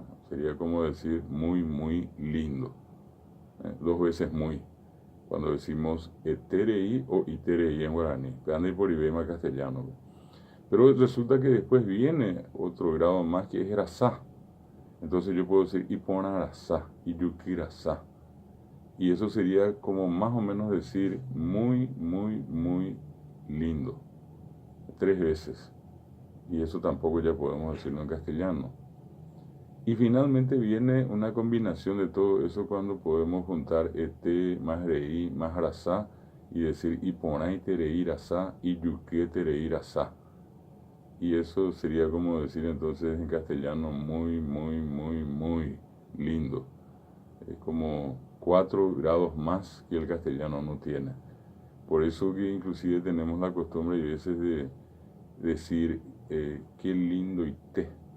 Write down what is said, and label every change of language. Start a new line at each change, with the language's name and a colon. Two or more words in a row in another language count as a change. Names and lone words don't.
Spanish: Sería como decir muy, muy lindo, dos veces muy, cuando decimos eterei o iterei en guaraní, grande por ibema castellano. Pero resulta que después viene otro grado más, que es rasá. Entonces yo puedo decir
Guarani: ipona rasá, iyuki rasá,
Spanish: y eso sería como más o menos decir muy, muy, muy lindo, tres veces, y eso tampoco ya podemos decirlo en castellano. Y finalmente viene una combinación de todo eso, cuando podemos juntar más rei más rasá y decir
Guarani: ipona iterei rasá, iyuki terei rasá.
Spanish: Y eso sería como decir entonces en castellano muy, muy, muy, muy lindo. Es como 4 grados más que el castellano no tiene. Por eso que inclusive tenemos la costumbre a veces de decir qué lindo y té.